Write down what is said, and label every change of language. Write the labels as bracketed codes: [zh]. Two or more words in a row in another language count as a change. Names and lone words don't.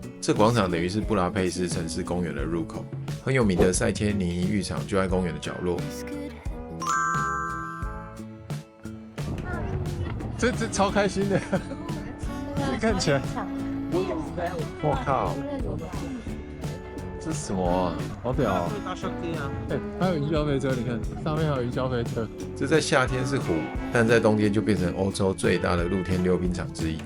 [zh] 這廣場等於是布達佩斯城市公園的入口，很有名的塞天尼浴場就在公園的角落。這超開心的，這看起來，我靠！這是什麼啊？好屌啊！還有雲霄飛車，你看上面還有雲霄飛車。這在夏天是湖，但在冬天就變成歐洲最大的露天溜冰場之一。